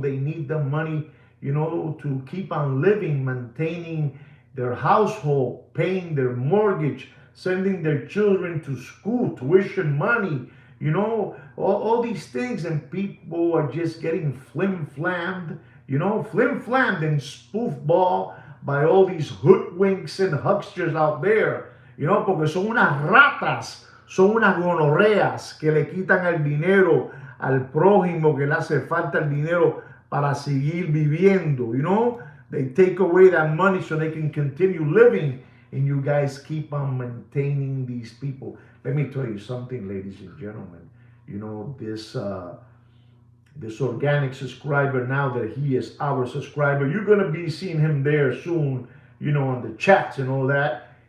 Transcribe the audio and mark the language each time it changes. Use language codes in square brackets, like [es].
[en] They need the money, to keep on living, maintaining their household, paying their mortgage, sending their children to school, tuition money, all these things. And people are just getting flim-flammed, flim-flammed and spoofball by all these hoodwinks and hucksters out there, [es] porque son unas ratas, Son unas gonorreas que le quitan el dinero al prójimo, que le hace falta el dinero para seguir viviendo. [en] You know, they take away that money so they can continue living, and you guys keep on maintaining these people. Let me tell you something, ladies and gentlemen. You know, this organic subscriber, now that he is our subscriber, you're going to be seeing him there soon, you know, on the chats and all that.